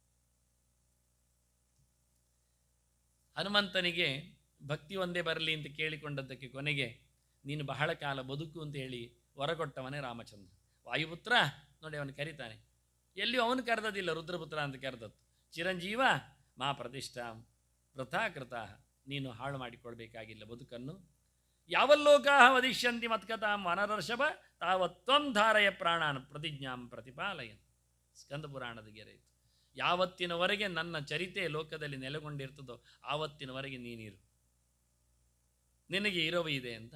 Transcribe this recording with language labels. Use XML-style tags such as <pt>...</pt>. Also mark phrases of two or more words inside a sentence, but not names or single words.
<kn>ಹನುಮಂತನಿಗೆ ಭಕ್ತಿ ಒಂದೇ ಬರಲಿ ಅಂತ ಕೇಳಿಕೊಂಡದ್ದಕ್ಕೆ ಕೊನೆಗೆ ನೀನು ಬಹಳ ಕಾಲ ಬದುಕು ಅಂತ ಹೇಳಿ ಹೊರಕೊಟ್ಟವನೇ ರಾಮಚಂದ್ರ. ವಾಯುಪುತ್ರ ನೋಡಿ ಅವನು ಕರೀತಾನೆ, ಎಲ್ಲಿಯೂ ಅವನು ಕರೆದದಿಲ್ಲ, ರುದ್ರಪುತ್ರ ಅಂತ ಕರೆದದ್ದು.</kn> <sa>ಚಿರಂಜೀವ ಮಾ ಪ್ರತಿಷ್ಠಾ ವೃಥಾ ಕೃತಾ,</sa> <kn>ನೀನು ಹಾಳು ಮಾಡಿಕೊಳ್ಬೇಕಾಗಿಲ್ಲ ಬದುಕನ್ನು.</kn> <sa>ಯಾವಲ್ಲೋಕಾ ವದಿಷ್ಯಂತಿ ಮತ್ಕತಾಂ ವನರರ್ಷಭ ತಾವತ್ವಂ ಧಾರಯ ಪ್ರಾಣಾನ್ ಪ್ರತಿಜ್ಞಾಂ ಪ್ರತಿಪಾಲಯನ್.</sa> <kn>ಸ್ಕಂದ ಪುರಾಣದ ಗೆರೆ ಇತ್ತು. ಯಾವತ್ತಿನವರೆಗೆ ನನ್ನ ಚರಿತೆ ಲೋಕದಲ್ಲಿ ನೆಲೆಗೊಂಡಿರ್ತದೋ ಆವತ್ತಿನವರೆಗೆ ನೀನಿರು, ನಿನಗೆ ಇರವು ಇದೆ ಅಂತ.</kn>